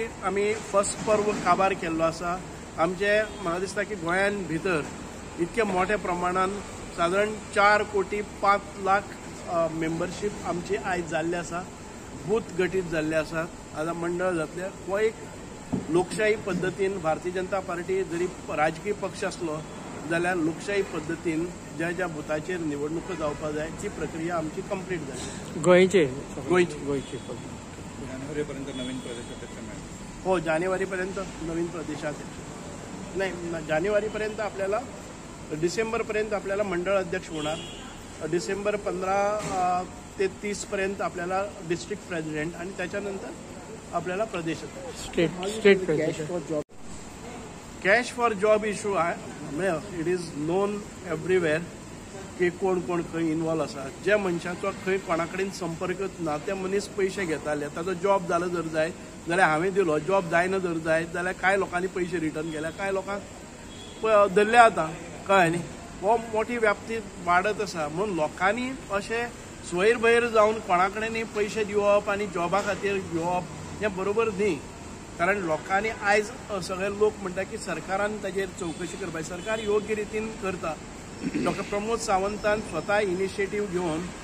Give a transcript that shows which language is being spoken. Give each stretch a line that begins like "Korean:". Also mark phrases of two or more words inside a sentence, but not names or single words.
Konkani: आमी फर्स्ट पर्व काबार केल्लो आसा आमचे म्हाका दिसता की गोंयान भितर इतके मोठ्या प्रमाणात साधारण 4,05,00,000 मेंबरशीप आमची आयज जाल्ली आसा बूथ गटीत जाल्ले आसात आतां मंडळ जातले हो एक लोकशाही पद्दतीन भारतीय जनता पार्टी जरी राजकीय पक्ष असलो जाल्यार लोकशाही पद्दतीन ज्या ज्या बुथाचेर निवडणुको जावपाक जाय ती प्रक्रिया आमची कंप्लीट जाली गोंयचे
Marathi: जानेवारीपर्यंत नवीन प्रदेशाध्यक्ष मिळेल हो जानेवारीपर्यंत नवीन प्रदेशाध्यक्ष नाही जानेवारीपर्यंत आपल्याला डिसेंबरपर्यंत आपल्याला मंडळ अध्यक्ष होणार डिसेंबर 15 ते 30 पर्यंत आपल्याला
English: district president
Marathi: आणि त्याच्यानंतर आपल्याला प्रदेश
English: State President cash for job issue
Konkani: आहे
English: it is known everywhere
Konkani: की कोण कोण खंय इन्वॉल्व आसा ज्या मनशाचो खंय कोणा कडेन संपर्कच ना ते मनीस पयशे घेताले ताचो जॉब जालो जर जाय जाल्यार हांवें दिलो जॉब जायना जर जाय जाल्यार कांय लोकांनी पयशे रिटर्न केल्या कांय लोकांक धरले आतां कळ्ळें न्ही हो मोठी व्याप्ती वाडत आसा म्हणून लोकांनी अशें सोयर भयर जावन कोणा कडेनय पयशे दिवप आनी जॉबा खातीर घेवप हें बरोबर न्ही कारण लोकांनी आयज सगळे लोक म्हणटा की सरकारान ताजेर चवकशी करपाची सरकार योग्य रितीन करता डॉक्टर प्रमोद सावंतान स्वता इनिशिएटीव घेवन